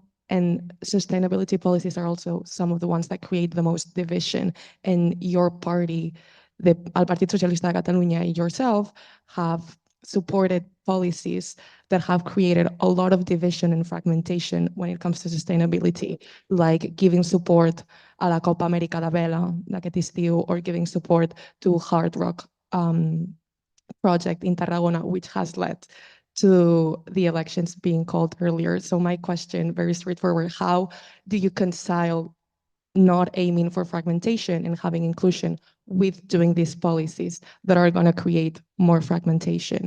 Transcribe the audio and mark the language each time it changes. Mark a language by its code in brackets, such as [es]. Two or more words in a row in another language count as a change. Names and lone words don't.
[en] And sustainability policies are also some of the ones that create the most division. And your party, the Partido Socialista de Catalunya, yourself, have supported policies that have created a lot of division and fragmentation when it comes to sustainability, like giving support [ca] a la [en] Copa América da Vela, [ca] d'aquest estiu, [en] or giving support to Hard Rock project in Tarragona, which has led to the elections being called earlier. So my question, very straightforward, how do you reconcile not aiming for fragmentation and having inclusion with doing these policies that are going to create more fragmentation?